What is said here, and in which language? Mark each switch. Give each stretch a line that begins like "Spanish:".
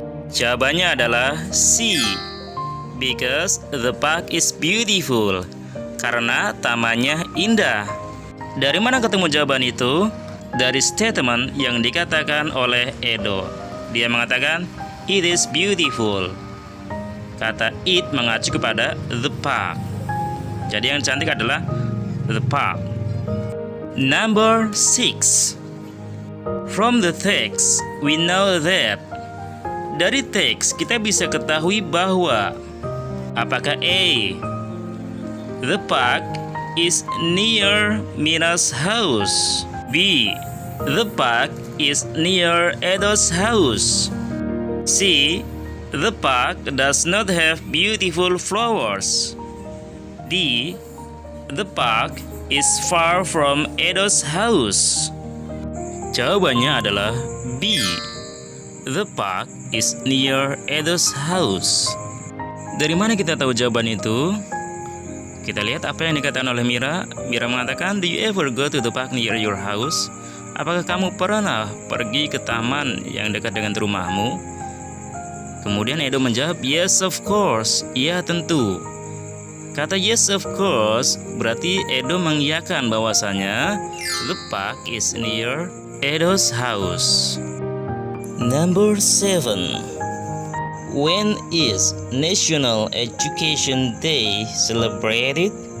Indonesian: Jawabannya adalah C.
English: Because the park is beautiful.
Indonesian: Karena tamannya indah. Dari mana ketemu jawaban itu? Dari statement yang dikatakan oleh Edo. Dia mengatakan,
English: "It is beautiful."
Indonesian: Kata it mengacu kepada the park. Jadi yang cantik adalah the park.
English: Number 6. From the text, we know that.
Indonesian: Dari teks kita bisa ketahui bahwa apakah A.
English: The park is near Mira's house, B. The park is near Edo's house, C. The park does not have beautiful flowers, D. The park is far from Edo's house.
Indonesian: Jawabannya adalah B.
English: The park is near Edo's house.
Indonesian: Dari mana kita tahu jawaban itu? Kita lihat apa yang dikatakan oleh Mira. Mira mengatakan,
English: "Do you ever go to the park near your house?"
Indonesian: Apakah kamu pernah pergi ke taman yang dekat dengan rumahmu? Kemudian Edo menjawab,
English: "Yes, of course."
Indonesian: Ya, tentu.
English: Kata yes, of course
Indonesian: berarti Edo mengiyakan bahwasanya
English: the park is near Edo's house. Number 7. When is National Education Day celebrated?